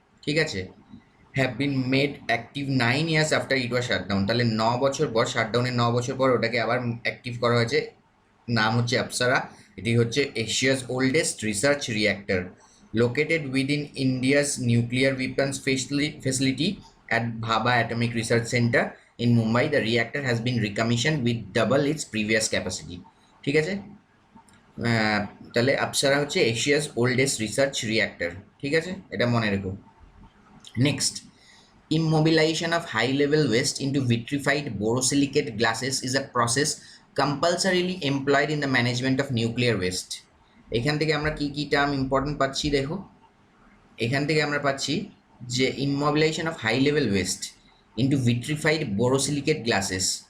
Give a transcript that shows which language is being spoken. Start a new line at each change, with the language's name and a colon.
Bangla: ঠিক আছে,
English: Have been made active 9 years after it was shutdown.
Bangla: তাহলে 9 বছর পর, শাটডাউনের 9 বছর পর ওটাকে আবার অ্যাক্টিভ করা হয়েছে। নাম হচ্ছে আপসারা। এটি হচ্ছে
English: Asia's oldest research reactor, located within India's nuclear weapons facility at Bhabha Atomic Research Center in Mumbai. The reactor has been recommissioned with double its previous capacity.
Bangla: ঠিক আছে, তাহলে আপসারা হচ্ছে
English: Asia's oldest research reactor.
Bangla: ঠিক আছে, এটা মনে রেখো।
English: Next, immobilization of high level waste into vitrified borosilicate glasses is a process compulsorily employed in the management of nuclear waste.
Bangla: এখান থেকে আমরা কি কি টার্ম ইম্পর্টেন্ট পাচ্ছি? দেখো, এখান থেকে আমরা পাচ্ছি যে
English: Immobilization of high level waste into vitrified borosilicate glasses.